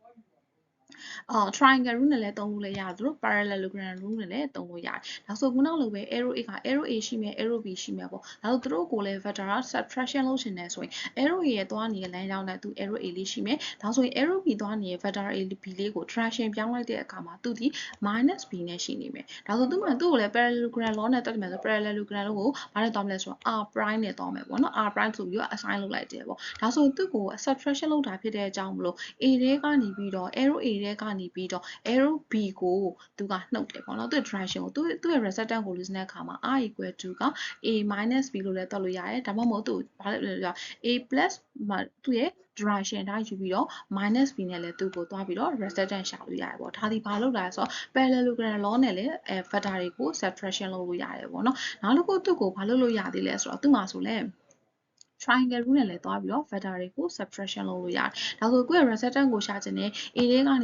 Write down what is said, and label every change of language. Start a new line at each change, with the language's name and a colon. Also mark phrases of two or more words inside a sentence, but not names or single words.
English: triangle rule
Burmese: နဲ့လည်းသုံးလို့ရတယ်သူတို့
English: parallelogram rule
Burmese: နဲ့လည်းသုံးလို့ရတယ်။ဒါဆိုခုနလိုပဲ
English: arrow A
Burmese: ရှိမယ်
English: arrow B
Burmese: ရှိမယ်ပေါ့။ဒါဆိုသူတို့ကိုလည်း
English: vector subtraction
Burmese: လုပ်ချင်တယ်ဆိုရင်
English: arrow A
Burmese: ရဲ့သွားနေတဲ့လမ်းကြောင်းနဲ့သူ
English: arrow A
Burmese: လေးရှိမယ်။ဒါဆိုရင်
English: arrow B
Burmese: သွားနေတဲ့
English: vector A B
Burmese: လေးကို direction ပြောင်းလိုက်တဲ့အခါမှာသူဒီ
English: minus B
Burmese: နဲ့ရှိနေမယ်။ဒါဆိုသူ့ကိုလည်း
English: parallelogram law
Burmese: နဲ့တွက်မယ်ဆို
English: parallelogram law
Burmese: ကိုဘာနဲ့သွားမလဲဆိုတော့
English: r prime
Burmese: နဲ့သွား မယ်ပေါ့နော်။
English: r prime
Burmese: ဆိုပြီးတော့ assign လုပ်လိုက်တယ်ပေါ့။ဒါဆိုသူ့ကို subtraction လုပ်တာဖြစ်တဲ့အကြောင်းမလို့ A ထဲကနေပြီးတော့
English: arrow A
Burmese: ထဲကနေပြီးတော့
English: arrow B
Burmese: ကိုသူကနှုတ်တယ်ပေါ့နော်။သူ့ direction ကိုသူ့ရဲ့ resultant ကိုလိုချင်တဲ့အခါမှာ
English: r equal to
Burmese: က
English: a minus b
Burmese: လို့လည်းတွက်လို့ရတယ်။ဒါမှမဟုတ်သူဘာလဲ
English: a plus
Burmese: သူ့ရဲ့ direction အတိုင်းယူပြီးတော့
English: minus b
Burmese: နဲ့လည်းသူ့ကိုသွားပြီးတော့ resultant ရှာလို့ရတယ်ပေါ့။ဒါဒီဘာလုပ်တာလဲဆိုတော့
English: parallelogram law
Burmese: နဲ့လည်းvector တွေကို subtraction လုပ်လို့ရတယ်ပေါ့နော်။နောက်တစ်ခုသူ့ကိုဘာလုပ်လို့ရသေးလဲဆိုတော့သူ့မှာဆိုလဲ
English: triangle rule
Burmese: နဲ့လည်းသွားပြီးတော့ vector တွေကို subtraction လုပ်လို့ရတယ်။ဒါဆိုကိုယ့်ရဲ့ resultant ကိုရှာချင်တဲ့ A ထဲကနေ